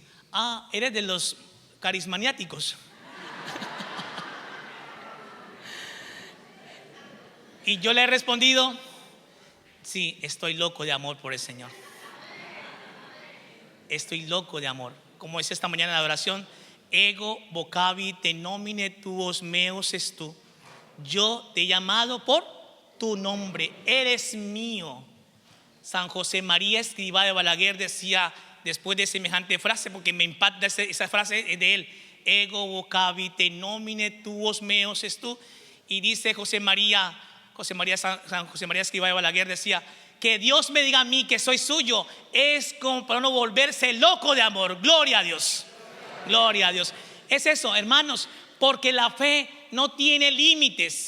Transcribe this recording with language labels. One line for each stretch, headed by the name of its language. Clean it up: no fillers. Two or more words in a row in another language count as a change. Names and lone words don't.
Spanish: Ah, eres de los carismaniáticos. Y yo le he respondido: sí, estoy loco de amor por el Señor. Estoy loco de amor. Como es esta mañana en la oración:
Latin: ego vocavi te nomine tuos meos est tu.
Spanish: Yo te he llamado por tu nombre, eres mío. San José María Escrivá de Balaguer decía después de semejante frase, porque me impacta esa frase de él:
Latin: ego vocavi te nomine tuos meos est tu.
Spanish: Y dice San José María Escrivá de Balaguer, decía: que Dios me diga a mí que soy suyo es como para no volverse loco de amor. Gloria a Dios. Gloria a Dios. Es eso, hermanos, porque la fe no tiene límites.